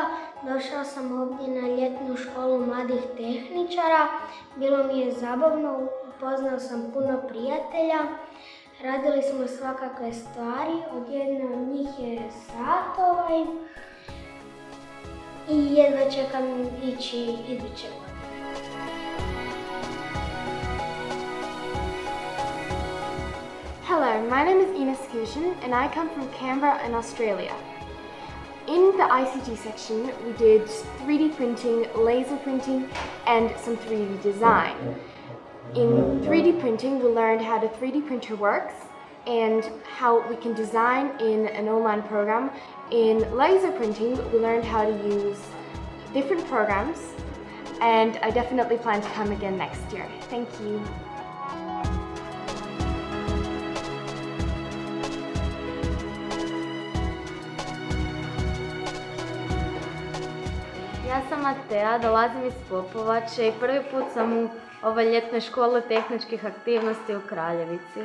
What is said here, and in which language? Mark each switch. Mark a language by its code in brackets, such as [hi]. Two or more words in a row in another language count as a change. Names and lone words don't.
[hr] Došao sam ovdje na ljetnu školu mladih tehničara. Bilo mi je zabavno, upoznao sam puno prijatelja. Radili smo svakakve stvari, od jedne od njih je sat i jedva čekam ići iduće godine. [en] Hello, my name is Ines Kushin and I come from Canberra in Australia. In the ICT section, we did 3D printing, laser printing, and some 3D design. In 3D printing, we learned how the 3D printer works and how we can design in an online program. In laser printing, we learned how to use different programs, and I definitely plan to come again next year. Thank you. [hr] Ja sam Matea, dolazim iz Popovače i prvi put sam u ovoj ljetnoj školi tehničkih aktivnosti u Kraljevici.